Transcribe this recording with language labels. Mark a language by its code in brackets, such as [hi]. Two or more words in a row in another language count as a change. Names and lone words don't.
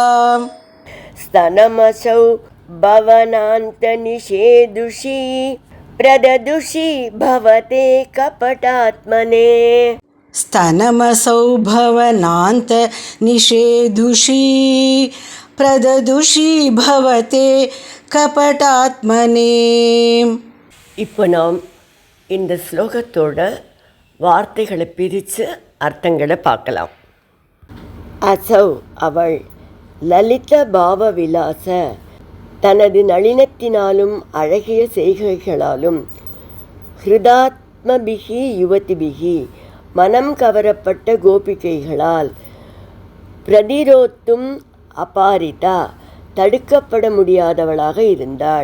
[sa] स्तनमसौ भवनान्तनिषेधुषी प्रददुषी भवते कपटात्मने स्तनमसौ भवनान्तनिषेधुषी प्रददुषी भवते कपटात्मने. [ta] இப்போ நாம் இந்த ஸ்லோகத்தோட வார்த்தைகளை பிரித்து அர்த்தங்களை பார்க்கலாம். அசௌ அவள், [sa] ललित भाव विलास [ta] தனது நளினத்தினாலும் அழகிய செய்கைகளாலும், [sa] हृतात्मभिः युवतिभिः [ta] மனம் கவரப்பட்ட கோபிகைகளால், [sa] प्रतिरोद्धुम् अपारिता [ta] தடுக்கப்பட முடியாதவளாக இருந்தாள்.